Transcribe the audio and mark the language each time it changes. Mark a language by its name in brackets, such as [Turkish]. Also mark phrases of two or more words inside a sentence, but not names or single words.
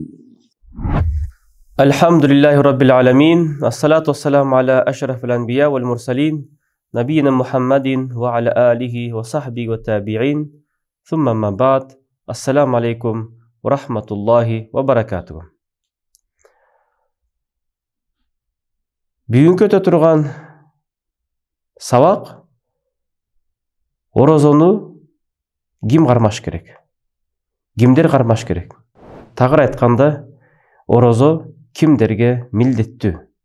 [Arabic] الحمد لله رب العالمين، الصلاة والسلام على أشرف الأنبياء والمرسلين نبينا محمد وعلى آله وصحبه والتابعين، ثم ما بعد. السلام عليكم ورحمة الله وبركاته. [Kyrgyz] Бүгүнкү өтө турган сабак орозону ким кармаш керек? Кимдер кармаш керек? Тагыр айтканда, орозо кимдерге милдеттүү?